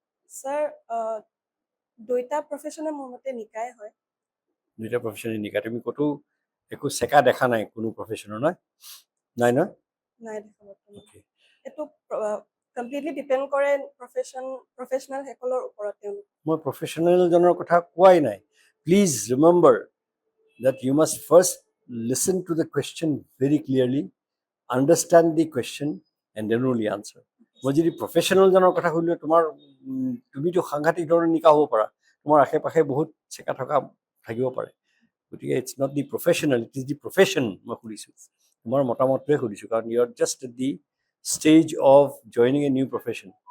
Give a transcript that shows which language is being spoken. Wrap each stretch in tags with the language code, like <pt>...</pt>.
<as>Sir দুইটা প্ৰফেশ্যনে মোৰ মতে নিকাই হয়। দুইটা প্ৰফেশ্যনে নিকা। তুমি ক'তো একো চেকা দেখা নাই কোনো প্ৰফেশ্যনৰ? নাই নাই নহয় নাই দেখা বৰ্তমান। এইটো কমপ্লিটলি ডিপেণ্ড কৰে প্ৰফেশ্যনেল সকলৰ ওপৰত। মই প্ৰফেশ্যনেলজনৰ কথা কোৱাই নাই।</as> <en>Please remember that you must first listen to the question very clearly, understand the question and then only answer.</en> <as>মই যদি প্ৰফেশ্যনেলজনৰ কথা সুধিলে তুমিতো সাংঘাতিক ধৰণে নিকা হ'ব পাৰা, তোমাৰ আশে পাশে বহুত চেকা থকা থাকিব পাৰে, গতিকে</as> <en>It's not the professional, it is the profession.</en> <as>মই সুধিছোঁ তোমাৰ মতামতটোৱে সুধিছোঁ, কাৰণ</as> <en>You are just at the stage of joining a new profession.</en>